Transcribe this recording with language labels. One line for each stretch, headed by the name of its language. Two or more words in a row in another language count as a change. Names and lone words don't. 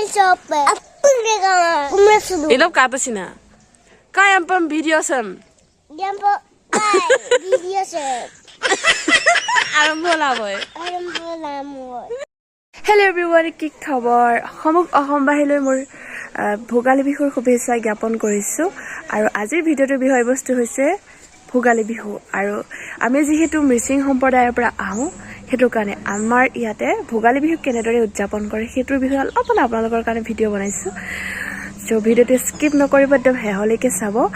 Mising: Ilap kata sina. Kaya pam video sem. Video sem.
English: Arambola boy. Hello everyone,
Assamese: কি খবৰ? অসম বাহিলৈ মোৰ ভোগালী বিহুৰ শুভেচ্ছা জ্ঞাপন কৰিছো আৰু আজিৰ ভিডিওটোৰ বিষয়বস্তু হৈছে ভোগালী বিহু আৰু আমি যেহেতু মিচিং সম্প্ৰদায়ৰ পৰা আহো হেতু কাৰণে আমাৰ ইয়াতে ভোগালী বিহু কেনেদৰে উদযাপন কৰে হেতুৰ বিষয়ে অলপ আপোনালোকৰ কাৰণে ভিডিও বনাইছো সো ভিডিওটো স্কিপ নকৰিব একদম হেহলৈকে চাব